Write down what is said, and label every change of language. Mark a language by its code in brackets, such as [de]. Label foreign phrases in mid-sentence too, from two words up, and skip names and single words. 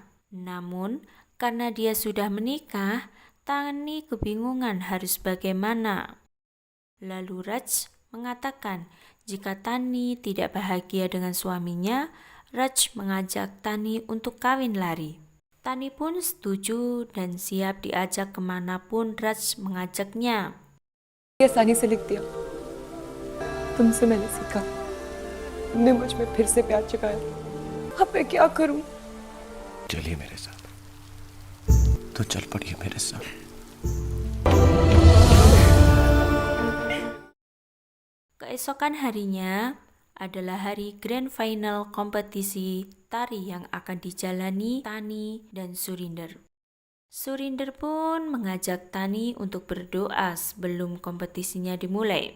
[id] Namun, karena dia sudah menikah, Tani kebingungan harus bagaimana. Lalu Raj mengatakan jika Tani tidak bahagia dengan suaminya, Raj mengajak Tani untuk kawin lari. Tani pun setuju dan siap diajak kemanapun Raj mengajaknya. [hi] ये आसानी से लिख दिया. तुमसे मैंने सीखा. तुमने मुझ में फिर से प्यार जगाया. अब मैं क्या करूं? चलिए मेरे साथ, तो चल पड़िए मेरे साथ. [id] Keesokan harinya adalah hari [en] grand final [id] kompetisi tari yang akan dijalani Tani dan Surinder. Surinder pun mengajak Tani untuk berdoa sebelum kompetisinya dimulai.